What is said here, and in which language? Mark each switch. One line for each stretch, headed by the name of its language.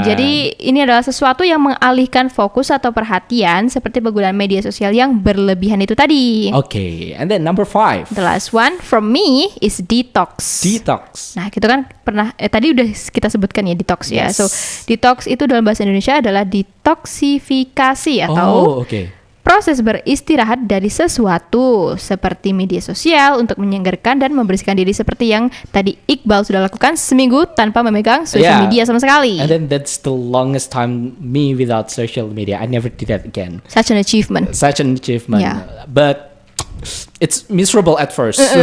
Indonesian: Jadi ini adalah sesuatu yang mengalihkan fokus atau perhatian seperti penggunaan media sosial yang berlebihan itu tadi.
English: Okay, and then number 5. The last one from me is detox. Detox.
Indonesian: Nah, kita kan pernah tadi udah kita sebutkan ya detox ya. So, detox itu dalam bahasa Indonesia adalah detoksifikasi atau proses beristirahat dari sesuatu seperti media sosial untuk menyegarkan dan membersihkan diri seperti yang tadi Iqbal sudah lakukan seminggu tanpa memegang social media sama sekali.
English: And then that's the longest time me without social media. I never did that again. Such an achievement. Yeah. But it's miserable at first.